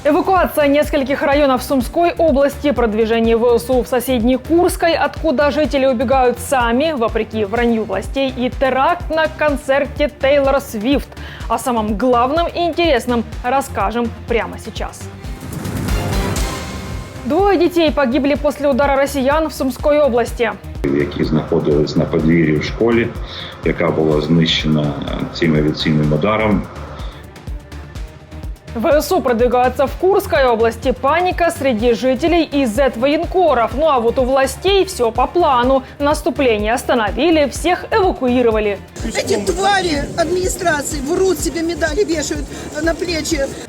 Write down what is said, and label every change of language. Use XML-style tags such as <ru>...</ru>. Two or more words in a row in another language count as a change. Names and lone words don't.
<ru>Эвакуация нескольких районов Сумской области, продвижение ВСУ в соседней Курской, откуда жители убегают сами, вопреки вранью властей, и теракт на концерте Тейлора Свифт. О самом главном и интересном расскажем прямо сейчас. Двое детей погибли после удара россиян в Сумской області.</ru> <uk>Які знаходились на подвір'ї в школі, яка була знищена цим авіаційним ударом.</uk> <ru>ВСУ продвигаются в Курской области. Паника среди жителей и зэт-военкоров. Ну а вот у властей все по плану. Наступление остановили, всех эвакуировали. Эти твари администрации врут, себе медали вешают на плечи.</ru>